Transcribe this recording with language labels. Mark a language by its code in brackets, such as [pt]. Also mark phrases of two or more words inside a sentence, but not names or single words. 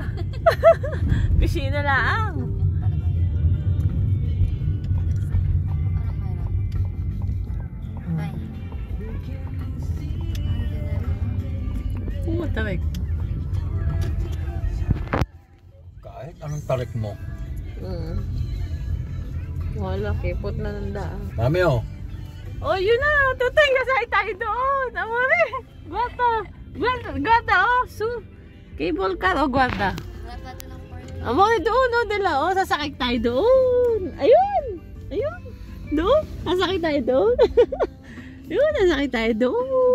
[tl] Piscina lang. Tarik. Kahit anong tarik mo. Wala, kipot na ng daan. Mami, oh. Oh, yun na. Tutay, kasay tayo doon. [it] Amore. Guarda. Guarda, oh. [en] Cable car, [it] oh, guarda. Amore, [tl] doon, oh, dila. Oh, sasakay tayo doon. Ayun. Doon. Sasakay tayo doon. Yun, sasakay tayo doon.